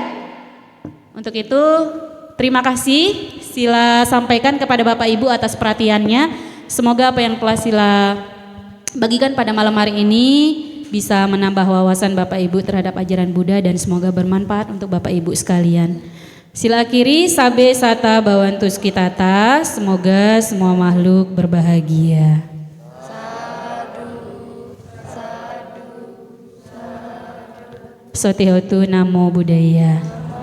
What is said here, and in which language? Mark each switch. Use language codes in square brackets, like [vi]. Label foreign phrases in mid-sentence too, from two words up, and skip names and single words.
[id] Untuk itu terima kasih Sila sampaikan kepada Bapak Ibu atas perhatiannya. Semoga apa yang telah Sila bagikan pada malam hari ini bisa menambah wawasan Bapak Ibu terhadap ajaran Buddha dan semoga bermanfaat untuk Bapak Ibu sekalian. [pi] Sila akhiri sabe sata bawantus kitata, [id] semoga semua makhluk berbahagia. [pi] Sotihotu namo buddhaya.